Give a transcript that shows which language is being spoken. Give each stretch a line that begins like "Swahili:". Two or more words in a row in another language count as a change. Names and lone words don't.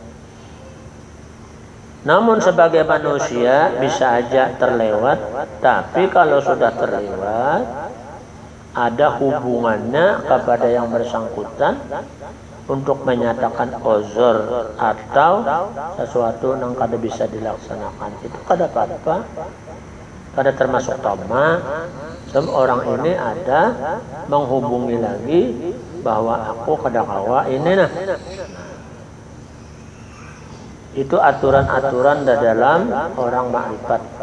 Banjar: Namun sebagai manusia bisa aja terlewat, tapi kalau sudah terlewat, ada hubungannya kepada yang bersangkutan untuk menyatakan uzur atau sesuatu yang kada bisa dilaksanakan. Itu kada apa-apa, kada termasuk tama. Sebab orang ini ada menghubungi lagi bahwa aku kada kawa ini nah.
Indonesian: Itu aturan-aturan dalam orang makrifat.